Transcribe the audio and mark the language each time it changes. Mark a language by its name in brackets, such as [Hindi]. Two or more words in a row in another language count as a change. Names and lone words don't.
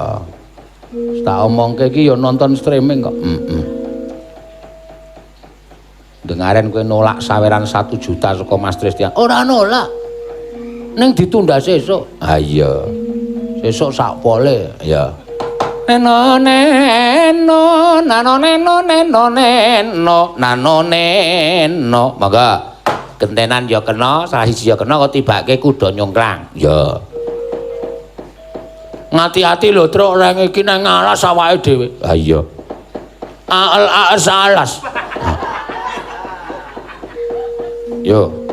[Javanese] Tak omongke iki ya nonton streaming kok. Dengaren kowe nolak saweran 1 juta saka Mas Tristian. Ora nolak. Ning ditunda sesuk. Ha iya. Sesuk sak pole, ya. Neno neno nano neno neno neno nano neno. Monggo. Gentenan ya kena, salah siji ya kena kok tibake kuda nyongklang. Ya. Ngati-ati lho, Truk, reng iki nang alas awake dhewe. Ha iya. Alas. Yo.